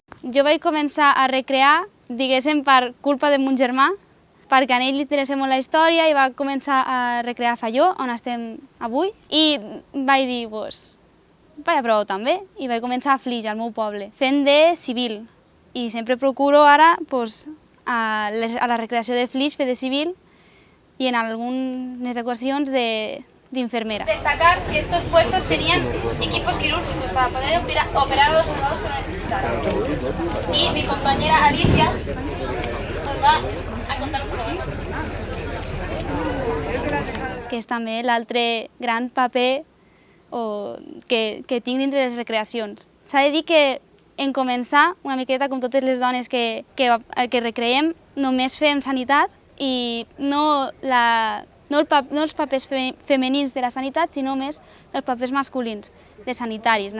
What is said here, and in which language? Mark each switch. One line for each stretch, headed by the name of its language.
Catalan: Jo vaig començar a recrear, diguéssim, per culpa de mon germà, perquè a ell li interessa molt la història i va començar a recrear Falló, on estem avui, i vaig dir, vaig a provar també, i vaig començar a Flix, al meu poble, fent de civil. I sempre procuro ara, a la recreació de Flix, fer de civil, i en algunes ocasions d'infermera.
Spanish: Destacar que estos puestos tenían equipos quirúrgicos para poder operar a los soldados que lo necesitaran. Y mi compañera Alicia nos va a contar un poco.
Catalan: Que és també l'altre gran paper que tinc dintre les recreacions. S'ha de dir que en començar, una miqueta com totes les dones que recreem, només fem sanitat i no els papers femenins de la sanitat, sinó més els papers masculins de sanitaris.